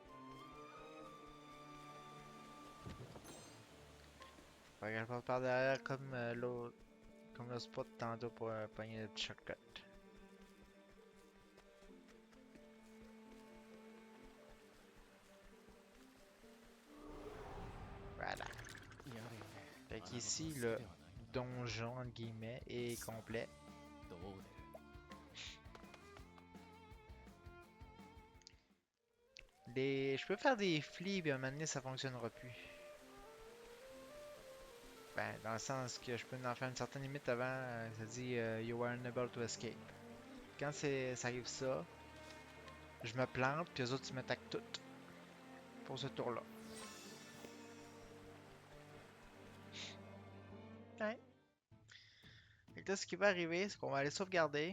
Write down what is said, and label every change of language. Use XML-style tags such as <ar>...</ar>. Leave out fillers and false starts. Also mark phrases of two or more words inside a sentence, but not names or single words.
<fr>Faut que je passe par derrière comme l'autre. Comme le spot tantôt pour pogner le petit shortcut. Voilà.</fr> <ja>やれよね</ja> <fr>Fait</fr> <ja>穴子</ja> <fr>qu'ici,</fr> <ja>は好き</ja> <fr>le</fr> <ja>ではない</ja> <fr>donjon, entre guillemets, est complet.</fr> <ja>どう出る</ja> <fr>Je peux faire des flips et à un moment donné, ça fonctionnera plus. Ben, dans le sens que je peux en faire une certaine limite avant, ça dit</fr> <en>You are unable to escape.</en> <fr>Quand ça arrive ça, je me plante, puis les autres ils m'attaquent toutes pour ce tour-là. Ouais. Fait que là, ce qui va arriver, c'est qu'on va aller sauvegarder.</fr>